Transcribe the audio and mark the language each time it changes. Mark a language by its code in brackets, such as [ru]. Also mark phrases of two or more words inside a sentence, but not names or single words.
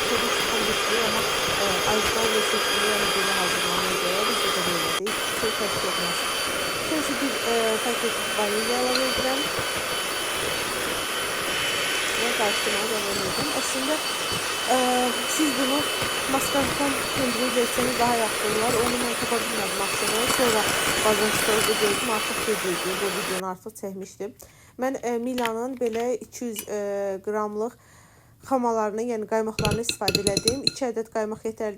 [tr] Tabii ki tam bitmiyor ama orijinal reseptini yani böyle hazırlamaya göre biz de böyle değil. Çok fark etmez. Şimdi bir paket vanilya [az] əlavə edirəm [tr] ve karıştırmaya devam edirəm. Aslında siz bunu mascarpone pendiri verseniz [az] daha yaxşı olar. Onu mən tapa bilmədim aslında. Sonra bazar store'da gördüm, artıq gediydi. Bu videonu artıq çəkmişdim. Mən Mila'nın belə 200 qramlıq xamalarını, yəni qaymaqlarını istifadə elədim. 2 ədəd qaymaq yetərli.